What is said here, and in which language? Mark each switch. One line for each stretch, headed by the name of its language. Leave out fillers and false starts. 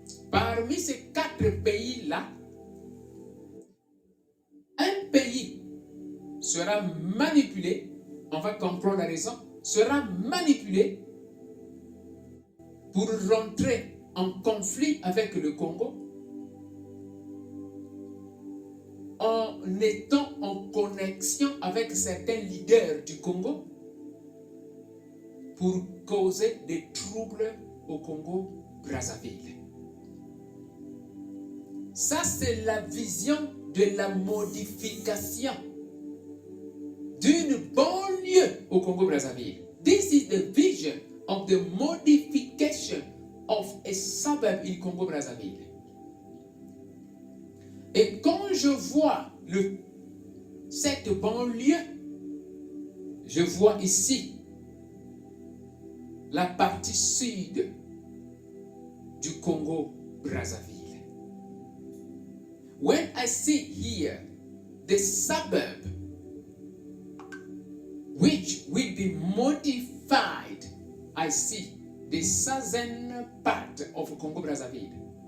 French: Parmi ces 4 pays-là, un pays sera manipulé, on va comprendre la raison, sera manipulé pour rentrer en conflit avec le Congo en étant en connexion avec certains leaders du Congo pour causer des troubles au Congo-Brazzaville. Ça, c'est la vision de la modification d'une banlieue au Congo-Brazzaville.
English: This is the vision of the modification of a suburb in Congo-Brazzaville.
French: Et quand je vois cette banlieue, je vois ici la partie sud du Congo-Brazzaville.
English: When I see here the suburb which will be modified, I see the southern part of Congo-Brazzaville.